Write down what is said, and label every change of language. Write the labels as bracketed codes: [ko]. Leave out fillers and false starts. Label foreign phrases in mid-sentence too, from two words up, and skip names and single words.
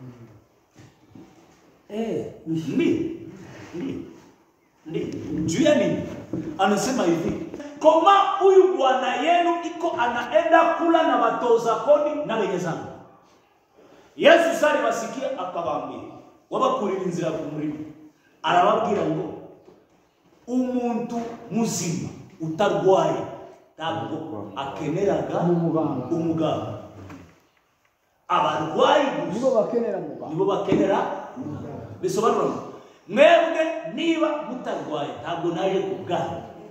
[sw] Ndi. Juu ya nini? Anasema hivi. Koma huyu Bwana yenu iko anaenda kula na watoza kodi na wenye zambi. Yesu sali wasikia akawaambia, [rw] wabakurira inzira ku murimo. Arababwira ngo umuntu muzima utarwaye ntabwo akeneraga umuganga. Abarwayi nibo bakenera bisobanura mwebwe niba mutarwaye ntabwo naje kubwanga.